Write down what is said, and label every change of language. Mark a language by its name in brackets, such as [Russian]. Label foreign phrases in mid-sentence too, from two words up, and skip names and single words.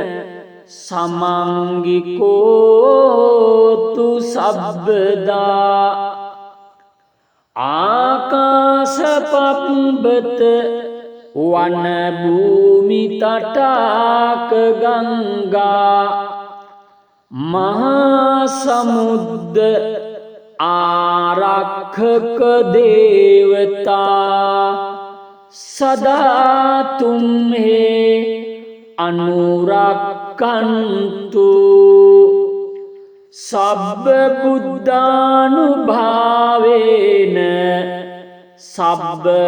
[Pali] සමංගිකෝතු සබ්බදා ආකාශපබ්බත වන භූමි තටාක ගංගා මහා සමුද්ද ආරක්ෂක දේවතා සදා තුම්හෙ අනුරක්කන්තු සබ්බ බුද්ධානුභාවේන සබ්බ